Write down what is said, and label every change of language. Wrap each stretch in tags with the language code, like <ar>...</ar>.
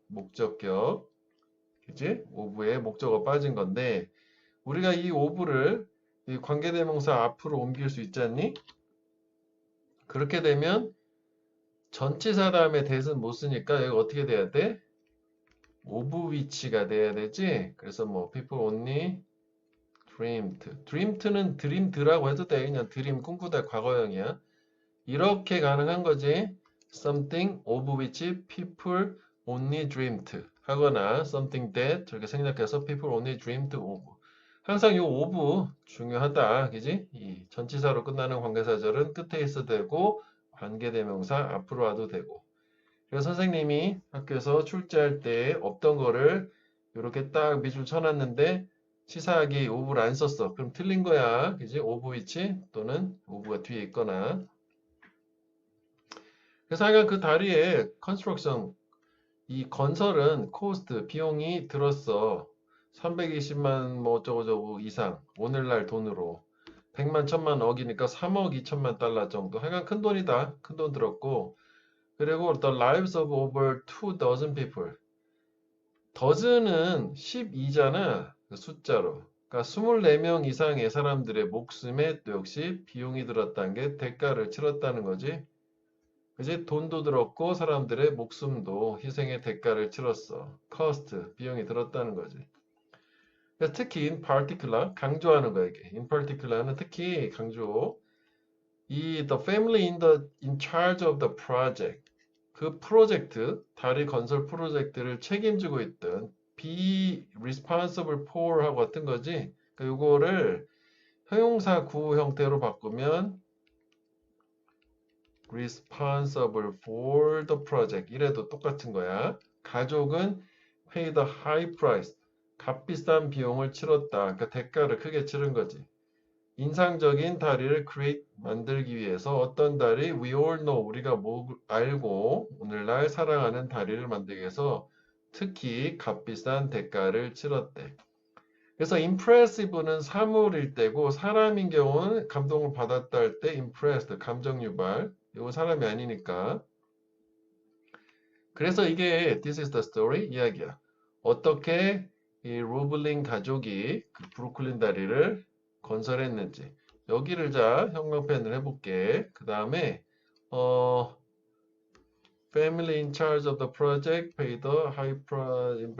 <ko>목적격. 그지? 오브에 목적어 빠진 건데 우리가 이 오브를 이 관계대명사 앞으로 옮길 수 있지 않니? 그렇게 되면 전치사 다음에 that은 못 쓰니까 여기 어떻게 돼야 돼?</ko> <en>of which</en> <ko>가 돼야 되지? 그래서 뭐</ko> <en>people only dreamed. dreamed는 dreamed라고</en> <ko>해도 돼. 그냥 dream 꿈꾸다 과거형이야. 이렇게 가능한 거지.</ko> <en>something of which people only dreamed</en> <ko>하거나</ko> <en>something that</en> <ko>저렇게 생략해서</ko> <en>people only dreamed of.</en> <ko>항상 이 of 중요하다. 그지? 이 전치사로 끝나는 관계사절은 끝에 있어도 되고 관계대명사 앞으로 와도 되고. 그래서 선생님이 학교에서 출제할 때 없던 거를 이렇게 딱 밑줄 쳐놨는데 치사하게 of를 안 썼어. 그럼 틀린 거야. 그지? of which 또는 of가 뒤에 있거나. 그래서 하여간 그 다리에 컨스트럭션 이 건설은 코스트 비용이 들었어. 320만 뭐 어쩌고저쩌고 이상 오늘날 돈으로 100만 1000만 억이니까 3억 2천만 달러 정도. 하여간 큰 돈이다. 큰 돈 들었고 그리고</ko> <en>the lives of over 2 dozen people.</en> <ko>dozen은 12잖아. 그 숫자로. 그러니까 24명 이상의 사람들의 목숨에 또 역시 비용이 들었다는 게 대가를 치렀다는 거지. 그지? 돈도 들었고 사람들의 목숨도 희생의 대가를 치렀어. cost, 비용이 들었다는 거지. 그래서 특히</ko> <en>in particular,</en> <ko>강조하는 거야 이게.</ko> <en>in particular는</en> <ko>특히 강조.</ko> <en>이 the family in charge of the project.</en> <ko>그 프로젝트, 다리 건설 프로젝트를 책임지고 있던</ko> <en>be responsible for</en> <ko>하고 같은 거지. 그러니까 요거를 형용사 구호 형태로 바꾸면</ko> <en>responsible for the project</en> <ko>이래도 똑같은 거야. 가족은</ko> <en>pay the high price</en> <ko>값비싼 비용을 치렀다. 그러니까 대가를 크게 치른 거지. 인상적인 다리를 create 만들기 위해서 어떤 다리</ko> <en>we all know</en> <ko>우리가 알고 오늘날 사랑하는 다리를 만들기 위해서 특히 값비싼 대가를 치렀대. 그래서 impressive는 사물일 때고 사람인 경우는 감동을 받았다 할 때 impressed 감정 유발. 이건 사람이 아니니까. 그래서 이게</ko> <en>this is the story</en> <ko>이야기야. 어떻게 이 루블린 가족이 그 브루클린 다리를 건설했는지. 여기를 자 형광펜을 해볼게. 그 다음에</ko> <en>family in charge of the project paid a high price.</en>